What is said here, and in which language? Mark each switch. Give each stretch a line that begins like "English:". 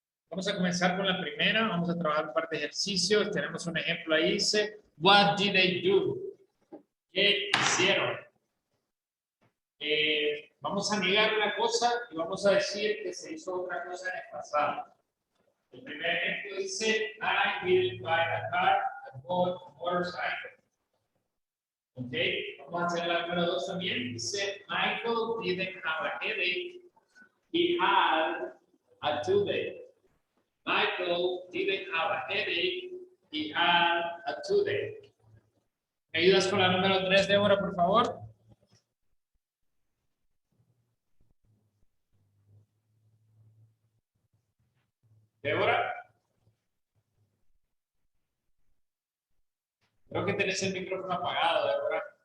Spanish: Vamos a comenzar con la primera. Vamos a trabajar un par de ejercicios. Tenemos un ejemplo ahí. Dice,
English: what did they do?
Spanish: ¿Qué hicieron? Vamos a negar una cosa y vamos a decir que se hizo otra cosa en el pasado. El primer ejemplo dice,
English: I didn't buy a car, I bought a motorcycle.
Spanish: Ok, vamos a hacer la número 2 también. Dice,
English: Michael didn't have a headache, he had a toothache. Michael didn't have a headache, he had a toothache.
Spanish: ¿Me ayudas con la número 3, Débora, por favor? Débora. Creo que tenés el micrófono apagado, Débora.